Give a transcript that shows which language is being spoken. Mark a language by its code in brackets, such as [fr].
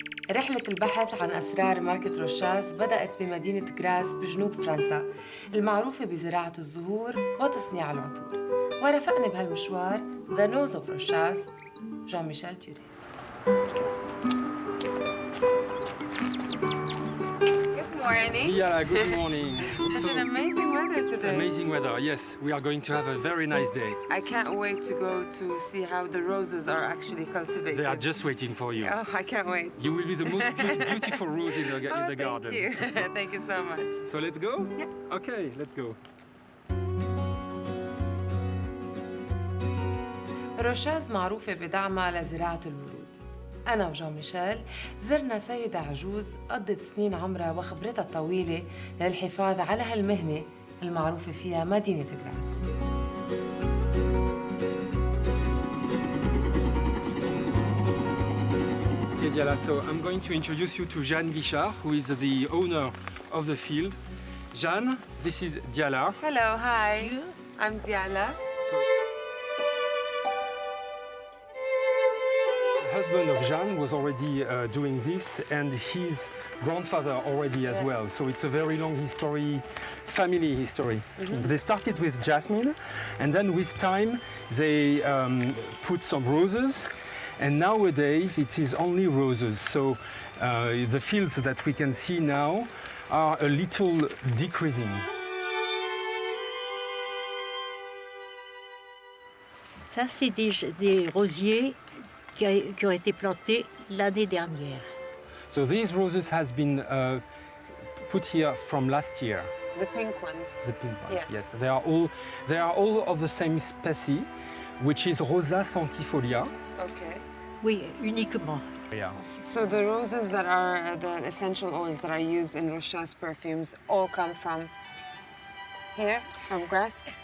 [ar] رحلة البحث عن أسرار ماركة روشاس بدأت بمدينة غراس بجنوب فرنسا المعروفة بزراعة الزهور وتصنيع العطور. ورافقني بهالمشوار [en] The Nose of Rochas [ar] جان-ميشيل توريس. [en] Good morning. Diala, good morning. Such an amazing weather today. Amazing weather, yes. We are going to have a very nice day. I can't wait to go to see how the roses are actually cultivated. They are just waiting for you. Oh, I can't wait. You will be the most beautiful rose in the garden. Thank you. Thank you so much. So let's go? Yeah. Okay, let's go. [ar] روشاس معروفة بدعمها لزراعة الورود. أنا وجان-ميشيل زرنا سيدة عجوز قضت سنين عمرها وخبرتها الطويلة للحفاظ على هالمهنة المعروفة فيها مدينة غراس. [en] Okay, Diala, so I'm going to introduce you to Jeanne Guichard, who is the owner of the field. Jeanne, this is Diala. Hello, hi. I'm Diala. So, the husband of Jeanne was already doing this, and his grandfather already as well. So it's a very long history, family history. They started with jasmine, and then with time they put some roses, and nowadays it is only roses. So the fields that we can see now are a little decreasing. [fr] Ça, c'est des rosiers qui ont été plantés l'année dernière. [en] So these roses has been put here from last year. The pink ones. The pink ones, Yes. yes. They are all of the same species, which is Rosa centifolia. Okay. [fr] Oui, uniquement. [en] Yeah. So the roses that are the essential oils that are used in Rochas perfumes all come from here, from Grasse?